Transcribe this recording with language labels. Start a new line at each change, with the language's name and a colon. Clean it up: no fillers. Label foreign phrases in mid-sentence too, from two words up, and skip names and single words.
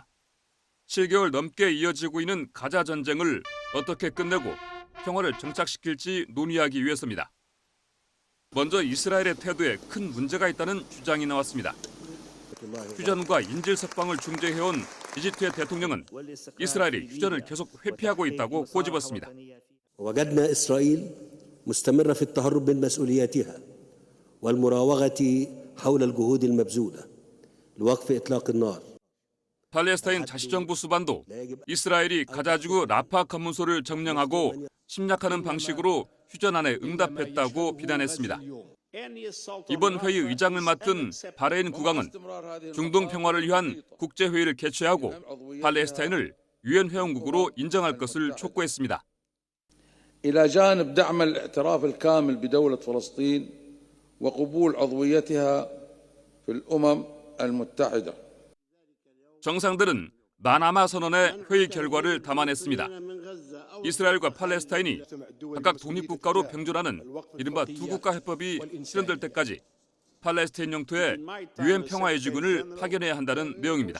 Korean: 7개월 넘게 이어지고 있는 가자 전쟁을 어떻게 끝내고 평화를 정착시킬지 논의하기 위해서입니다. 먼저 이스라엘의 태도에 큰 문제가 있다는 주장이 나왔습니다. 휴전과 인질 석방을 중재해온 이집트의 대통령은 이스라엘이 휴전을 계속 회피하고 있다고 꼬집었습니다.
Arabic: وجدنا إسرائيل مستمرة في التهرب من مسؤولياتها والمراوغة حول الجهود المبذولة لوقف إطلاق النار.
Korean: 팔레스타인 자치정부 수반도 이스라엘이 가자지구 라파 검문소를 점령하고 침략하는 방식으로 휴전안에 응답했다고 비난했습니다. 이번 회의 의장을 맡은 바레인 국왕은 중동 평화를 위한 국제회의를 개최하고 팔레스타인을 유엔 회원국으로 인정할 것을 촉구했습니다.
Arabic: إلى جانب دعم الاعتراف الكامل بدولة فلسطين وقبول عضويتها في الأمم المتحدة.
Korean: 정상들은 마나마 선언의 회의 결과를 담아냈습니다. 이스라엘과 팔레스타인이 각각 독립국가로 병존하는 이른바 두국가 해법이 실현될 때까지 팔레스타인 영토에 유엔 평화의지군을 파견해야 한다는 내용입니다.